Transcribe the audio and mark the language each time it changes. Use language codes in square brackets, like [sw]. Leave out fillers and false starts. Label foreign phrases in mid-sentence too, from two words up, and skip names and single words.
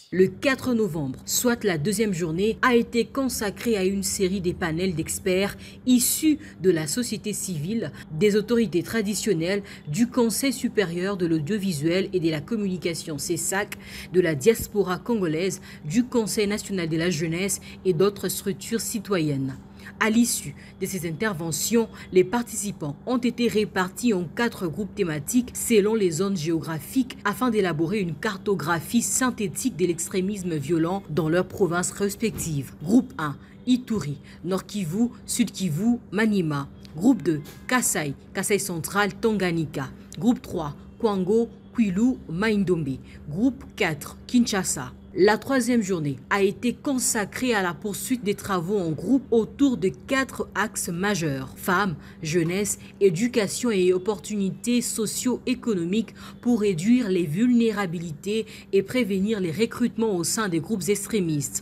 [fr] Le 4 novembre, soit la deuxième journée, a été consacrée à une série de panels d'experts issus de la société civile, des autorités traditionnelles, du Conseil supérieur de l'audiovisuel et de la communication CESAC, de la diaspora congolaise, du Conseil national de la jeunesse et d'autres structures citoyennes. À l'issue de ces interventions, les participants ont été répartis en 4 groupes thématiques selon les zones géographiques afin d'élaborer une cartographie synthétique de l'extrémisme violent dans leurs provinces respectives. Groupe 1, Ituri, Nord Kivu, Sud Kivu, Maniema. Groupe 2, Kasai, Kasai central, Tanganyika. Groupe 3, Kwango, Kwilu, Maindombe. Groupe 4, Kinshasa. La troisième journée a été consacrée à la poursuite des travaux en groupe autour de 4 axes majeurs: femmes, jeunesse, éducation et opportunités socio-économiques pour réduire les vulnérabilités et prévenir les recrutements au sein des groupes extrémistes.